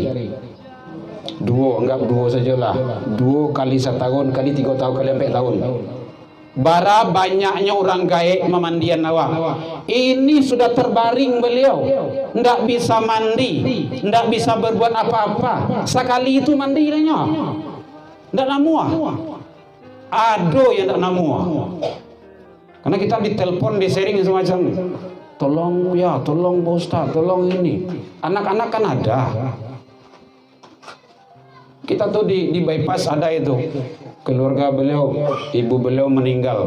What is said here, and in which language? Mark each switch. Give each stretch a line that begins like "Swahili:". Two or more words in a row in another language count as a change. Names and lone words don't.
Indonesian: 2, anggap 2 sajalah, 2 kali setahun kali 3 tahun kali 4 tahun.
Minangkabau: Bara banyaknya orang gaek memandian awak.
Indonesian: Ini sudah terbaring beliau, ndak bisa mandi, ndak bisa berbuat apa-apa. Sekali itu mandi nya,
Minangkabau: ndak namua. Ado yang ndak namua.
Indonesian: Karena kita ditelepon, di-sharing semacam, tolong ya, tolong Pak Ustaz, tolong ini. Anak-anak kan ada. Kita tuh di bypass ada itu. Keluarga beliau, ibu beliau meninggal.